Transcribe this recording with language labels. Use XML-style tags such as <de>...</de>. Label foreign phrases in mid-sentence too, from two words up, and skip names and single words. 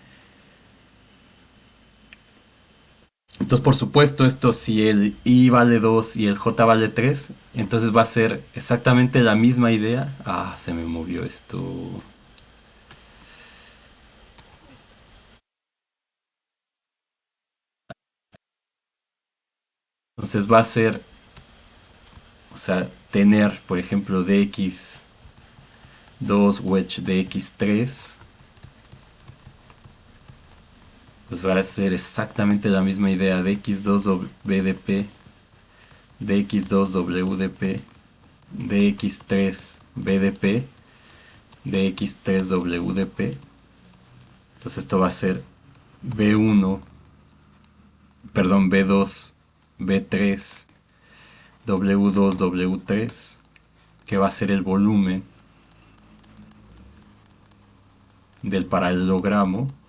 <es>Entonces, por supuesto, esto si el I vale 2 y el J vale 3, entonces va a ser exactamente la misma idea. Ah, se me movió esto. Entonces va a ser, o sea, tener, por ejemplo, dx2 wedge dx3, pues va a ser exactamente la misma idea. Dx2 BDP, dx2 WDP, dx3 BDP, dx3 WDP. Entonces esto va a ser B1, perdón, B2, B3, W2, W3, que va a ser el volumen del paralelogramo</es>